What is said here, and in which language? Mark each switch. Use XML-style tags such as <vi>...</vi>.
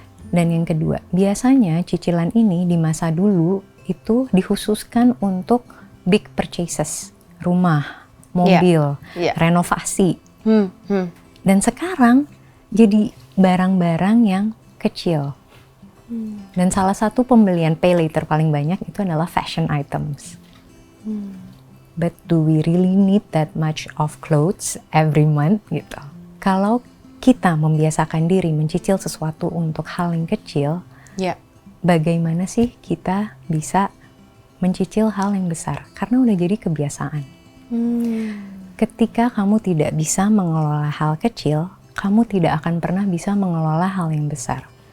<id>Dan yang kedua, biasanya cicilan ini di masa dulu itu dikhususkan untuk big purchases, rumah, mobil, renovasi. Dan sekarang jadi barang-barang yang kecil. Dan salah satu pembelian pay later paling banyak itu adalah fashion items.</id> <en>But do we really need that much of clothes every month</en> <id>gitu? Kalau kita membiasakan diri mencicil sesuatu untuk hal yang kecil, bagaimana sih kita bisa mencicil hal yang besar? Karena udah jadi kebiasaan. Ketika kamu tidak bisa mengelola hal kecil, kamu tidak akan pernah bisa mengelola hal yang besar.</id>